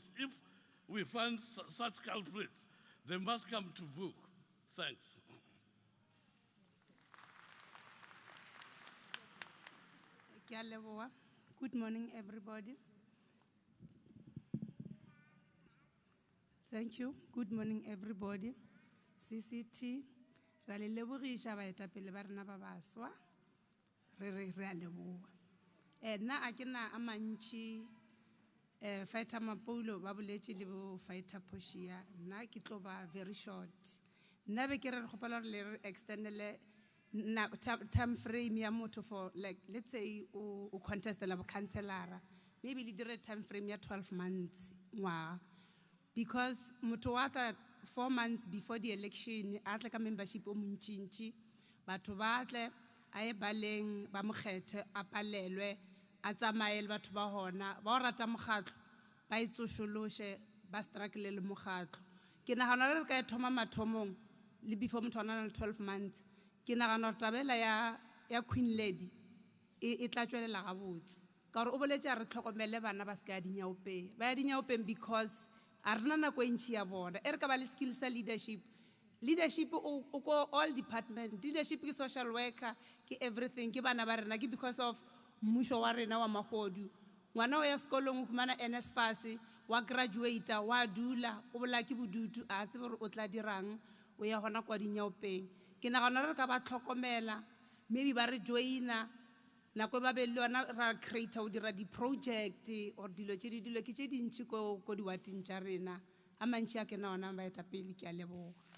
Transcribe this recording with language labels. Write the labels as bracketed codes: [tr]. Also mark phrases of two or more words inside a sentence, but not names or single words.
[en] If we find such culprits, they must come to book. Thanks. Good morning, everybody. Thank you. Good morning, everybody. [nso] CCT, rale lebogisha baetapele ba rena ba baswa re a leboga. Nna a ke na a mantši fighter Mapoulo ba boletše le bo fighter Poshia. Nna ke tlo ba [en] very short. [nso] Nna be ke re kgopela re le extendele [en] time frame [nso] ya motho [en] for, like, let's say [nso] o contest la bo councilora, maybe le dire [en] time frame [nso] ya [en] 12 months [nso] ngwaga, because motho wa tla [en] 4 months before the election [nso] a tla ka membership o montšintši, batho ba tle a ye baleng ba mokgethe a palelwe a tsamaye le batho ba hona ba o rata mokgatlo ba itsošološe ba struggle le mokgatlo. Ke nagana re ka e thoma mathomong le before motho a na le [en] 12 months. [nso] Ke nagana tabela ya Queen Lady e tla tswelela gabotse ka gore o boletše a re tlhokomele bana ba se ka dinyaopeng ba ya dinyaopeng because a rena nako e ntšhi ya bona e re ka ba le skill sa leadership o ko [en] all department. [nso] Leadership ke [en] social worker [nso] ke everything ke bana ba rena ke [en] because of [nso] mmušo wa rena wa magodu. Ngwana o ya sekolong o humana NSFAS wa graduata wa dula o bola ke bodutu a tsebe gore o tla dirang o ya gona kwa dinyaopeng. Ke nagana re ka ba tlhokomela maybe ba re joina nako ba be le yona ra creator o dira di-project or dilo ke tše dintši ko diwating tša rena a mantši a ke na ona baetapele ke a leboga.